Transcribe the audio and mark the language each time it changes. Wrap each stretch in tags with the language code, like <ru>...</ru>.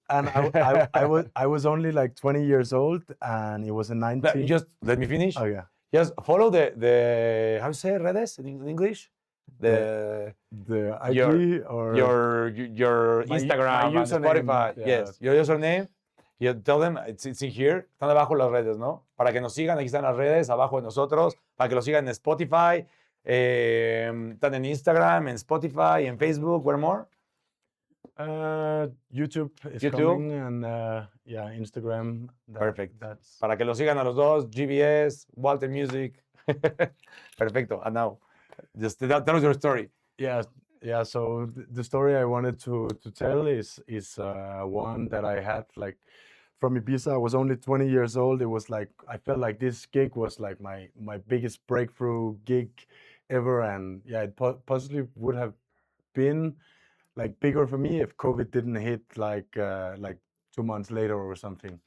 <en>And I was only like 20 years old, and it was a 19. Just let me finish. Oh yeah. Just follow the how you say redes in English? The IG or your Instagram and Spotify. Yeah. Yes, your username. You tell them it's in here.</en> <es>Están abajo las redes, ¿no? Para que nos sigan, aquí están las redes abajo de nosotros. Para que lo sigan en Spotify. Están en Instagram, en Spotify, en Facebook.</es> <en>Where more? YouTube is coming, and Instagram.</en> <es>Perfect. Para que lo sigan a los dos, GBS, Walther Music. Perfecto.</es> <en>And now, just tell us your story. Yeah. So the story I wanted to tell is one that I had like from Ibiza. I was only 20 years old. It was like I felt like this gig was like my biggest breakthrough gig ever, and yeah, it possibly would have been like bigger for me if COVID didn't hit like 2 months later or something.</en>